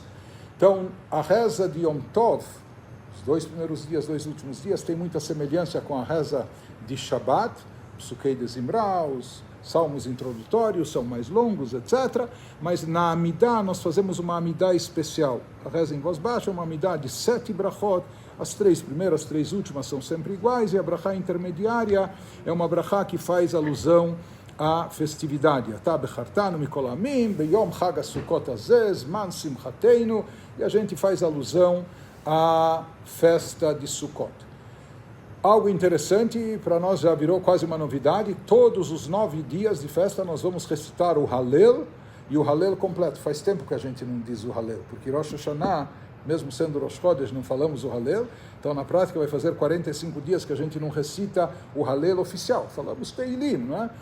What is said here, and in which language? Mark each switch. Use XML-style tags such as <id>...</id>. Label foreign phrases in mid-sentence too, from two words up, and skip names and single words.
<pt>Então, a reza de Yom Tov, os 2 primeiros dias, 2 últimos dias, tem muita semelhança com a reza de Shabbat, Psukei de Zimra, os salmos introdutórios são mais longos, etc. Mas na Amidah nós fazemos uma Amidah especial. A reza em voz baixa é uma Amidah de 7 brachot. As 3 primeiras, 3 últimas são sempre iguais, e a brachá intermediária é uma brachá que faz alusão à festividade.</pt> <he>אתה בחרתנו מכל עמים ביום חג הסוכות הזה זמן שמחתנו,</he> <pt>e a gente faz alusão à festa de Sukkot. Algo interessante, para nós já virou quase uma novidade, todos os 9 dias de festa nós vamos recitar o Hallel, e o Hallel completo. Faz tempo que a gente não diz o Hallel, porque Rosh Hashanah, mesmo sendo Rosh Chodesh, não falamos o Hallel, então na prática vai fazer 45 dias que a gente não recita o Hallel oficial, falamos Teilim, não é?</pt>